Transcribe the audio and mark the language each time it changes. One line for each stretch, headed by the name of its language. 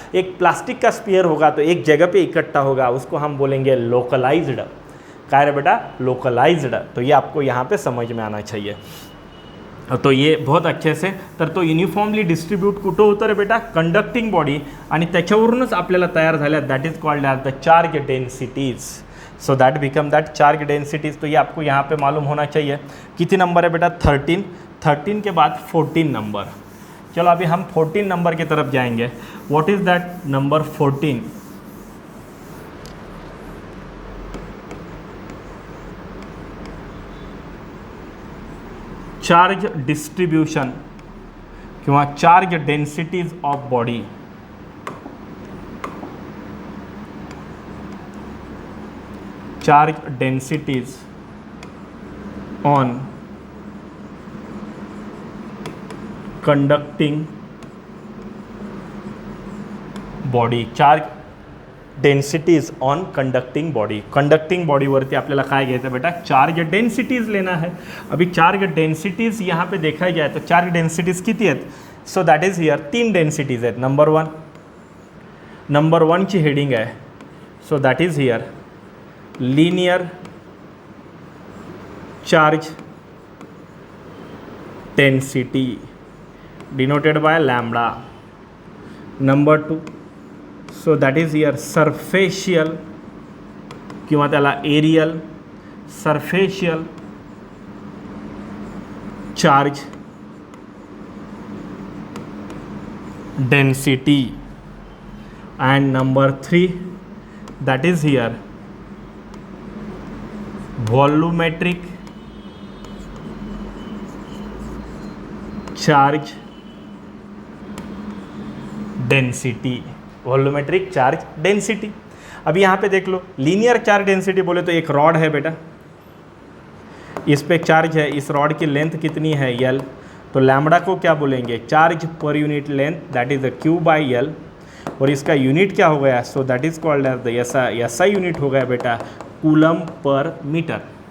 Hindi: एक प्लास्टिक का स्पीयर होगा तो एक जगह पे इकट्ठा होगा, उसको हम बोलेंगे लोकलाइज्ड.
Marathi: काय रे बेटा,
Hindi: लोकलाइज्ड. तो ये आपको यहाँ पे समझ में आना चाहिए. तो ये बहुत अच्छे से,
Marathi: तर तो युनिफॉर्मली डिस्ट्रीब्यूट कुठं होतं रे बेटा, कंडक्टिंग बॉडी, आणि त्याच्यावरूनच आपल्याला तयार झाल्या.
English: That is called as the charge densities. So that become that charge densities.
Hindi: तो ये आपको यहाँ पे मालूम होना चाहिए. कितनी नंबर है बेटा, 13. 13 के बाद 14 नंबर. चलो अभी हम 14 नंबर की तरफ जाएंगे.
English: What is that number 14. Charge distribution किंवा charge densities of body. Charge densities on conducting body. Charge densities on conducting body.
Marathi: Conducting बॉडीवरती आपल्याला काय घ्यायचं बेटा, चार्ज डेन्सिटीज
Hindi: लेना है. अभी चार्ज डेन्सिटीज यहाँ पे देखा जाए तो चार्ज डेन्सिटीज
Marathi: किती आहेत.
English: so that is here
Marathi: 3 densities आहेत. नंबर 1 ची हेडिंग आहे.
English: So that is here linear charge density denoted by lambda. Number 2, so that is here surfacial
Marathi: किंवा त्याला aerial
English: surfacial charge density. And number 3, that is here volumetric charge density.
Hindi: Volumetric charge density. अब यहाँ पे देख लो, linear charge density बोले तो एक rod है बेटा, इस पे चार्ज है, इस रॉड की लेंथ कितनी है L, तो लैम्बडा को क्या बोलेंगे,
English: Charge per unit length, that is the Q by L.
Hindi: और इसका यूनिट क्या हो गया,
English: so that is called as the SI unit
Hindi: हो गया बेटा कूलम पर मीटर.